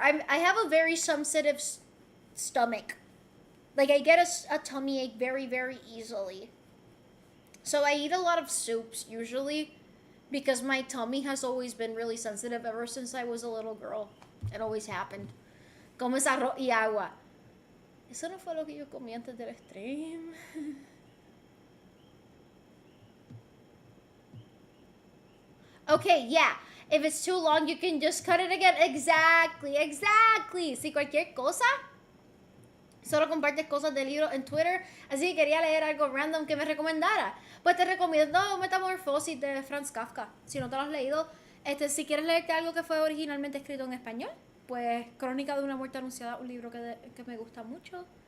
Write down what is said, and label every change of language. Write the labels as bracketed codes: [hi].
[en] I have a very sensitive stomach. Like, I get a tummy ache very, very easily. So I eat a lot of soups, usually. Because my tummy has always been really sensitive ever since I was a little girl. It always happened. [es] Comes arroz y agua. Eso no fue lo que yo comí antes del stream. [en] Okay, yeah. If it's too long, you can just cut it again. Exactly. [es] Si cualquier cosa, solo compartes cosas del libro en Twitter. Así que quería leer algo random que me recomendara. Pues te recomiendo Metamorfosis de Franz Kafka. Si no te lo has leído, si quieres leerte algo que fue originalmente escrito en español, pues Crónica de una muerte anunciada, un libro que me gusta mucho.